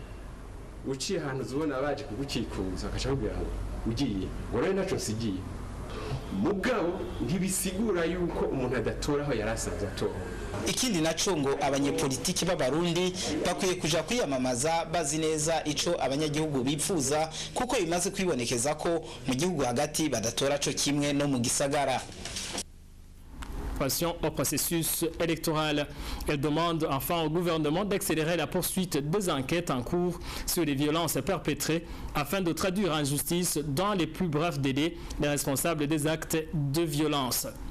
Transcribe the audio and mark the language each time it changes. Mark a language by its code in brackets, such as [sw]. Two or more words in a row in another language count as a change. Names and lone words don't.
[rn] Uciye ahantu zubona baje kugukikuza akacakubwira ugiye ngo rero naco sigiye mugabo ntibisigura yuko umuntu adatora aho yarasavye atora. Ikindi naco ngo abanyepolitiki b'abarundi bakwiye kuja kwiyamamaza bazi neza ico abanyagihugu bipfuza, kuko bimaze kwibonekeza ko mu gihugu hagati badatora co kimwe no mu gisagara. [fr] Au processus électoral. Elle demande enfin au gouvernement d'accélérer la poursuite des enquêtes en cours sur les violences perpétrées afin de traduire en justice dans les plus brefs délais les responsables des actes de violence.